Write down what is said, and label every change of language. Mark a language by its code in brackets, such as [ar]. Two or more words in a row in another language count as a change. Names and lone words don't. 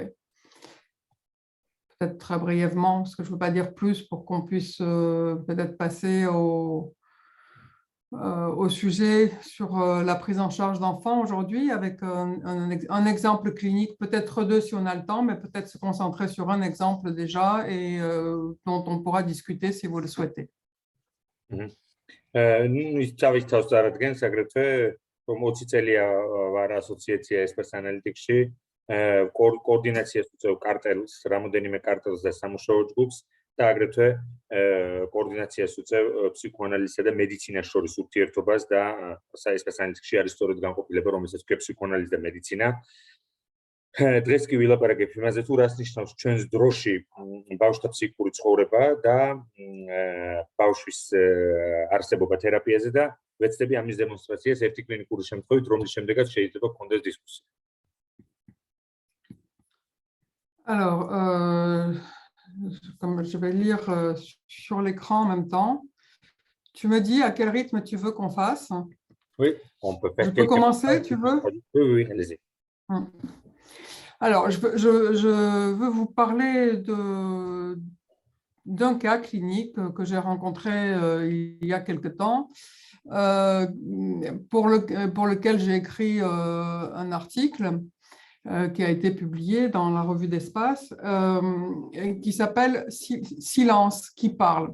[fr] Peut-être très brièvement, parce que je ne veux pas dire plus pour qu'on puisse peut-être passer au sujet sur la prise en charge d'enfants aujourd'hui avec un exemple clinique, peut-être deux si on a le temps, mais peut-être se concentrer sur un exemple déjà et dont on pourra discuter si vous le souhaitez. [ka] კოორდინაციას უწევ კარტელს, რამოდენიმე კარტელს და სამუშაო ჯგუფს და აგრეთვე კოორდინაციას უწევ ფსიქოანალიზსა და მედიცინას შორის ურთიერთობას და ესპას ანალიტიკში არის სწორედ განყოფილება, რომელსაც ქვია ფსიქოანალიზი და მედიცინა. დღეს კი ვილაპარაკებ იმაზე, თუ რას ნიშნავს ჩვენს დროში ბავშვთა ფსიქიკური ცხოვრება და ბავშვის არსებობა თერაპიაზე და ვეცდები ამის დემონსტრაციას ერთი კლინიკური შემთხვევით, რომლის შემდეგაც შეიძლება გქონდეს დისკუსია. [fr] Alors, comme je vais lire sur l'écran en même temps, tu me dis à quel rythme tu veux qu'on fasse? Oui, on peut faire. Je peux commencer, tu veux? Oui, allez-y. Alors, je veux vous parler d'un cas clinique que j'ai rencontré il y a quelque temps, pour lequel j'ai écrit un article qui a été publié dans la revue d'Espace, qui s'appelle Silence, qui parle.